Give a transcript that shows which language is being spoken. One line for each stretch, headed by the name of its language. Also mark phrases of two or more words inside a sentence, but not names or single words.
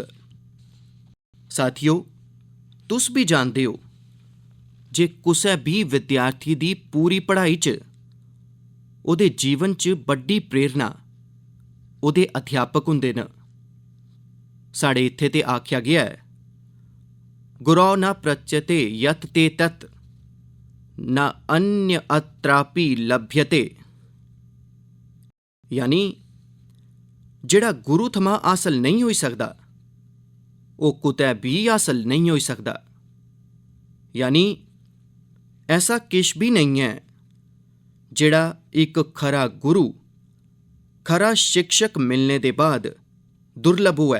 Dogri: साथियो, तुस भी जानदे हो जे कुसै भी विद्यार्थी दी पूरी पढ़ाई च ओह्दे जीवन च बड्डी प्रेरणा ओह्दे अध्यापक हुंदे न। साढ़े इत्थे ते आख्या गेआ है,
Sanskrit: गुरौ न प्रच्यते यत ते तत् न अन्य अत्रापि लभ्यते।
Dogri: यानी जेड़ा गुरु थमां हासल नहीं होई सकदा ओह् कुतै भी हासल नहीं होई सकदा। यानी ऐसा किश भी नहीं है जेड़ा एक खरा गुरु, खरा शिक्षक मिलने दे बाद दुर्लभ होऐ।